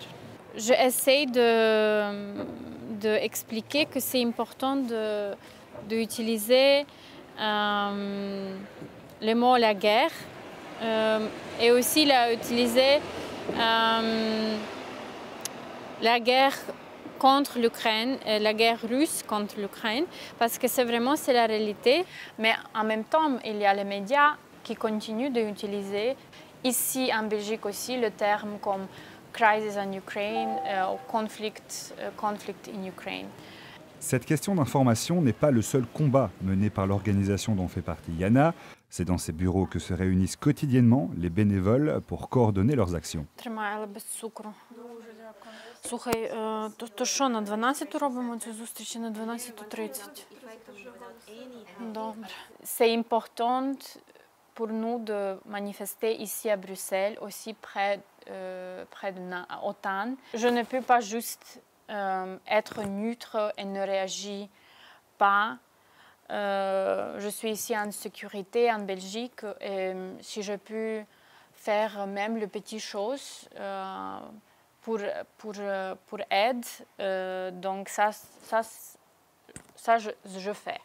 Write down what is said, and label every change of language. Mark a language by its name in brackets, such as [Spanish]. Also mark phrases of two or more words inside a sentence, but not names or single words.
[French] J'essaie d'expliquer que c'est important d'utiliser le mot la guerre et aussi utiliser la guerre contre l'Ukraine, la guerre russe contre l'Ukraine, parce que c'est la réalité. Mais en même temps, il y a les médias qui continuent d'utiliser, ici en Belgique aussi, le terme comme [English] crisis in Ukraine [French] ou [English] conflict in Ukraine. [French] Cette question d'information n'est pas le seul combat mené par l'organisation dont fait partie Yana. C'est dans ses bureaux que se réunissent quotidiennement les bénévoles pour coordonner leurs actions. [Ukrainian] Слухай, то що, на 12-ту робимо цю зустріч чи на 12:30? Добре. [French] C'est important pour nous de manifester ici à Bruxelles, aussi près de l'OTAN. Je ne peux pas juste être neutre et ne réagir pas. Je suis ici en sécurité en Belgique et si je peux faire même les petites choses pour aide, donc ça je fais.